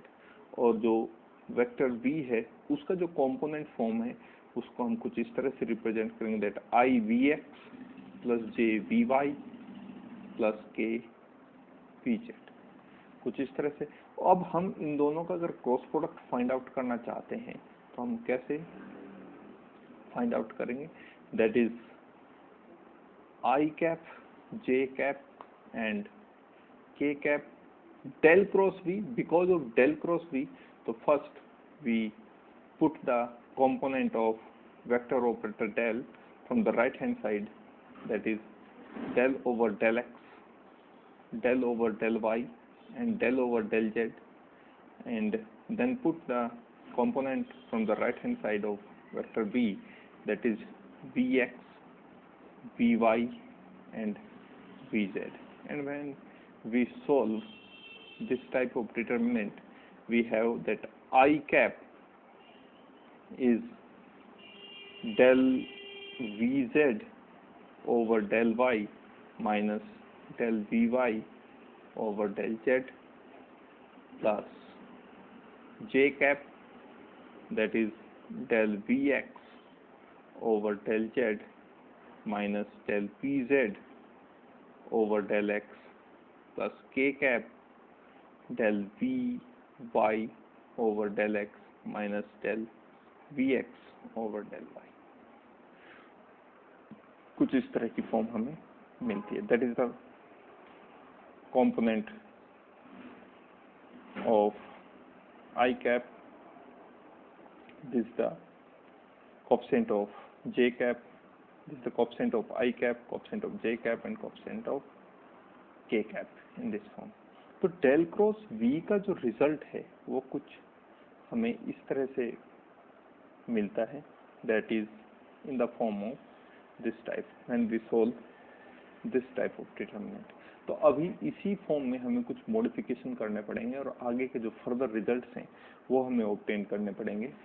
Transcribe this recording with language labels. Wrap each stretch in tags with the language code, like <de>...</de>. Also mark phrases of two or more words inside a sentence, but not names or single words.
<hi>और जो वेक्टर v है उसका जो</hi> <en>component form</en> <hi>है उसको हम कुछ इस तरह से रिप्रेजेंट करेंगे,</hi> <en>that i v x plus j v y plus k v z,</en> <hi>कुछ इस तरह से। अब हम इन दोनों का अगर</hi> <en>cross product find out</en> <hi>करना चाहते हैं तो हम कैसे</hi> <en>find out</en> <hi>करेंगे,</hi> <en>that is i cap j cap and k cap del cross v, because of del cross v, so first we put the component of vector operator del from the right hand side, that is del over del x, del over del y and del over del z, and then put the component from the right hand side of vector v, that is vx, vy and vz, and when we solve this type of determinant, we have that I cap is del Vz over del y minus del Vy over del z plus J cap, that is del Vx over del z minus del Vz over del x plus K cap del Vy over del x minus del Vx over del y।</en> <hi>कुछ इस तरह की फॉर्म हमें मिलती है,</hi> <en>that is the component of I cap, this is the coefficient of J cap, this is the coefficient of I cap, coefficient of J cap and coefficient of K cap in this form।</en> <hi>तो</hi> <en>del cross</en> <hi>V का जो रिजल्ट है वो कुछ हमें इस तरह से मिलता है,</hi> <en>that is in the form of this type when we solve this type of determinant.</en> <hi>तो अभी इसी फॉर्म में हमें कुछ मॉडिफिकेशन करने पड़ेंगे और आगे के जो</hi> <en>further results</en> <hi>हैं वो हमें ऑब्टेन करने पड़ेंगे।</hi>